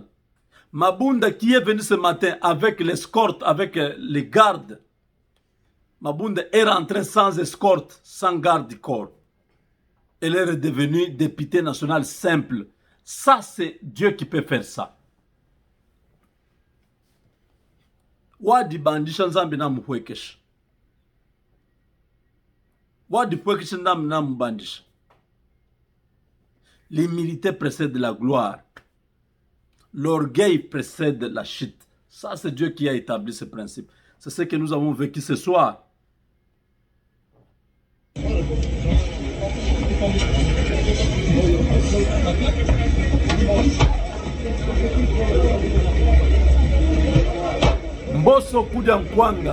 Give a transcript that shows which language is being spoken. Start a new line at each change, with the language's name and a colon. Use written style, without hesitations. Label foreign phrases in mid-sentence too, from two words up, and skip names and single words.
French: Mabunda qui est venu ce matin avec l'escorte, avec les gardes. Mabunda est rentré sans escorte, sans garde du corps. Elle est redevenue député national simple. Ça, c'est Dieu qui peut faire ça.
Luba-Lulua: Wadi bandisha nzambi na muhwekesh. Wadi pwekesh nzambi na mbandisha.
French: L'humilité précède la gloire. L'orgueil précède la chute. Ça, c'est Dieu qui a établi ce principe. C'est ce que nous avons vécu ce soir. Mbosso Kudiankwanga.